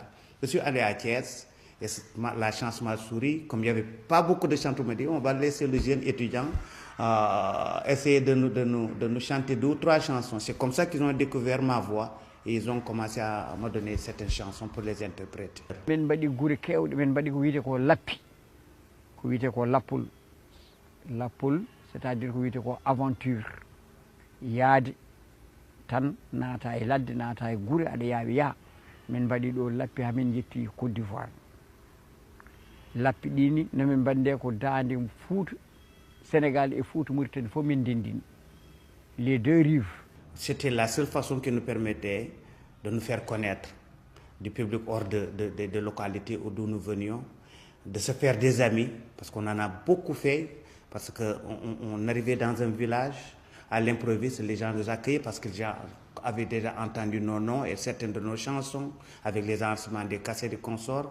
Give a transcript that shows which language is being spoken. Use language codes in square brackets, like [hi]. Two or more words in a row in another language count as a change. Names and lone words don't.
[fr] Je suis allé à Thiès. Et la chance m'a souri. Comme il n'y avait pas beaucoup de chanteurs, on m'a dit, on va laisser le jeune étudiant essayer de nous chanter 2 ou 3 chansons. C'est comme ça qu'ils ont découvert ma voix et ils ont commencé à me donner certaines chansons pour les interpréter. [ff] Men mbaɗi gure kewɗe men mbaɗi ko wiyete ko lappi ko wiyete ko lappol [fr] c'est à dire [ff] ko wiyete ko aventure yaade tan naata e ladde naata e gure aɗa yaawi yaha min mbaɗi ɗo lappi hamin yetti Côte d'Ivoire lappi ɗini nomin mbande ko dande Fouta Sénégal et Fouta Mauritanie fof min ndendini [fr] les deux rives. C'était la seule façon qui nous permettait de nous faire connaître du public hors de localités d'où nous venions, de se faire des amis, parce qu'on en a beaucoup fait, parce qu'on arrivait dans un village, à l'improviste, les gens nous accueillaient parce qu'ils avaient déjà entendu nos noms et certaines de nos chansons, avec les enregistrements des cassettes et des consorts.